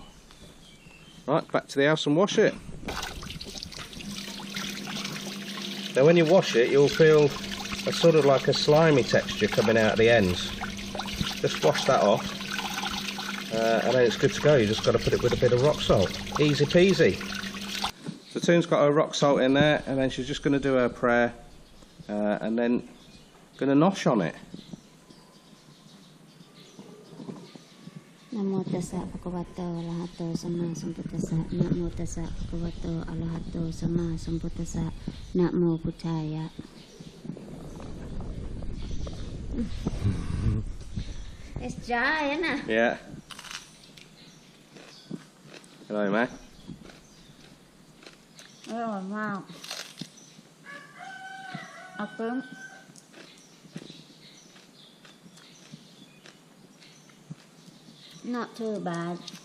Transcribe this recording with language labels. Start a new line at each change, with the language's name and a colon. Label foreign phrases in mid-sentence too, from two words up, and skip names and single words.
English: Right, back to the house and wash it. Now when you wash it, you'll feel a sort of like a slimy texture coming out of the ends. Just wash that off, and then it's good to go. You just got to put it with a bit of rock salt. Easy peasy. So Toon's got her rock salt in there, and then she's just going to do her prayer, and then going to nosh on it.
Pali: Namo tassa bhagavato arahato samma sambuddhassa. Namo tassa bhagavato arahato samma sambuddhassa. Namo buddhaya.
English: It's dry, isn't it? Yeah. Hello, mate. Oh, wow. I think not too bad.